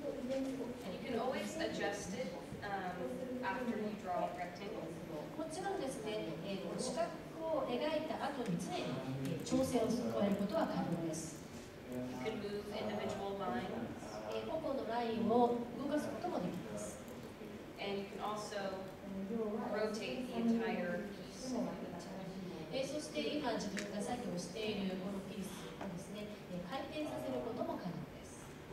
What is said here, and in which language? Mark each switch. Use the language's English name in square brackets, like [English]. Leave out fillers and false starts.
[English] And you can always adjust it after you draw a rectangle. [Japanese] もちろんですね、この四角を描いた後に常に調整を加えることは可能です。 [English] You can move individual lines. [Japanese] 個々のラインを動かすこともできます。 [English] And you can also rotate the entire piece. [Japanese] そして今自分が作業しているこのピースをですね、回転させることも可能です。